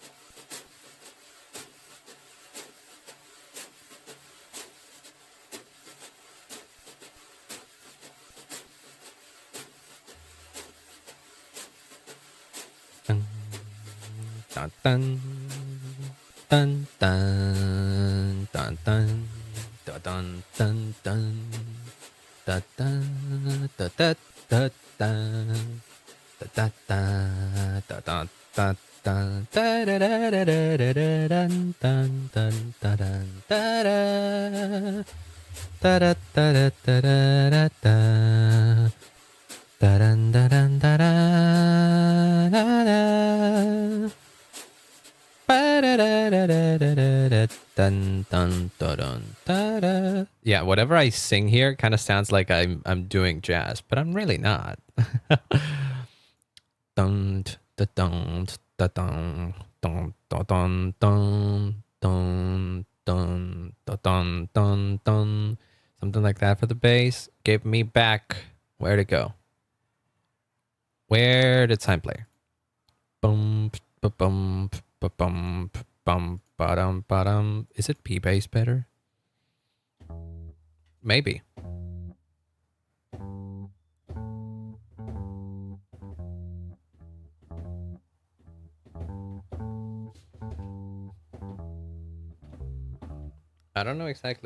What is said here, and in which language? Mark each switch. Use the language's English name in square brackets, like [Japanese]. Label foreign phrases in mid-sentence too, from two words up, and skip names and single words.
[English] Dun, dun, dun, dun, dun, dun, dun, dun dun dun da dun da da da dun da da da da da dun da da da da da da da dun dun dun da dun da da da da da da da da da da dun da dun da da da da. Dun, dun, dun, dun, da, da. Yeah, whatever I sing here kind of sounds like I'm doing jazz, but I'm really not. Dun, da, dun, da, dun, dun, dun, dun, dun, dun, dun, da, dun, dun, dun. Something like that for the bass. Give me back. Where'd it go? Where did time play? Bum, bum, bum, bum, ba-dum, ba-dum. Is it P bass better? Maybe. I don't know exactly